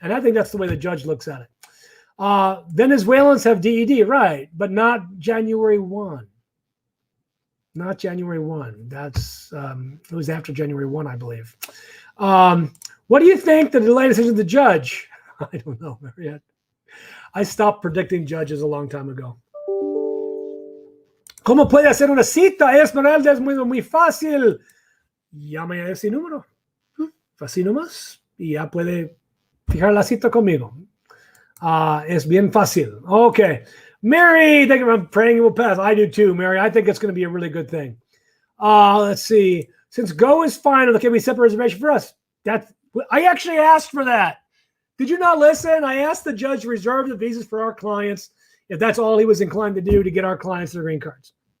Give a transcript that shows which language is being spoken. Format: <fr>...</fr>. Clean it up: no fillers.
<en>And I think that's the way the judge looks at it. Venezuelans have DED, right, but not January 1. Not January 1. That's it was after January 1, I believe. What do you think the delayed decision of the judge? I don't know, Mariette. I stopped predicting judges a long time ago.</en> <es>¿Cómo puede hacer una cita? Esmeralda, es muy fácil. Llame a ese número. Así nomás. Y ya puede fijar la cita conmigo. Es bien fácil. Okay.</es> <en>Mary, thank you. I'm praying it will pass. I do too, Mary. I think it's going to be a really good thing. Let's see. Since Go is final, can we set a reservation for us? I actually asked for that. Did you not listen? I asked the judge to reserve the visas for our clients if that's all he was inclined to do to get our clients their green cards.</en>